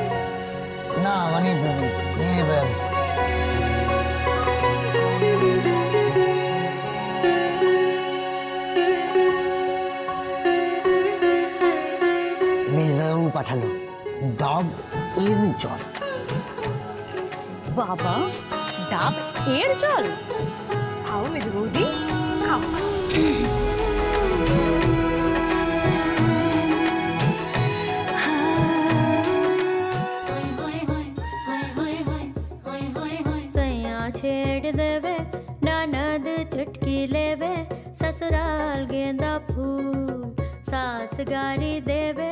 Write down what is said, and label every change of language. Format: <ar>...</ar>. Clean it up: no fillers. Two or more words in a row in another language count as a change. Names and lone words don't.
<bn>না মানে মেজবাবু পাঠালো ডাব এর জল। বাবা, ডাব এর জল? খাও মেজো বৌদি, খাও।</bn> <bho>छेड़ देवे ननद चुटकी लेवे ससुराल गेंदा फूल सास गारी देवे</bho>